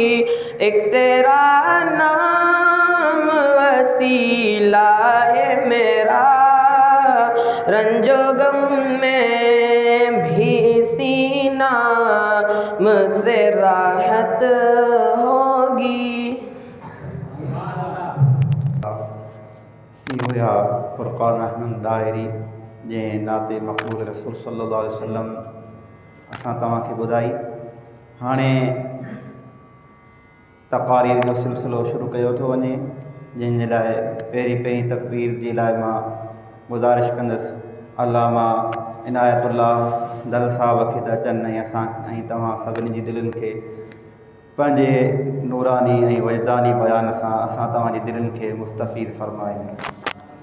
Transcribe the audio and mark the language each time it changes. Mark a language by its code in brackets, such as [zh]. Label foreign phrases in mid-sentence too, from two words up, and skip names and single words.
[ur] ایک تیرا نام وسیلہ ہے میرا، رنج و غم میں بھی اسی نام سے راحت ہوگی۔ [sd] یہ ہویا فرقان احمد دائری جن نعت مقبول رسول صلی اللہ علیہ وسلم اساں تواں کے ॿुधाई۔ हाणे तक़ारीर जो सिलसिलो शुरू कयो थो वञे، जंहिंजे लाइ पहिरीं तकबीर जे लाइ मां गुज़ारिश कंदुसि अल्लामा इनायतुल्लाह दल साहब खे त अचनि ऐं असां ऐं तव्हां सभिनी जी दिलनि खे पंहिंजे नूरानी ऐं वजदानी बयान सां असां तव्हांजी दिलनि खे मुस्तफ़ीज़ फ़रमाइनि।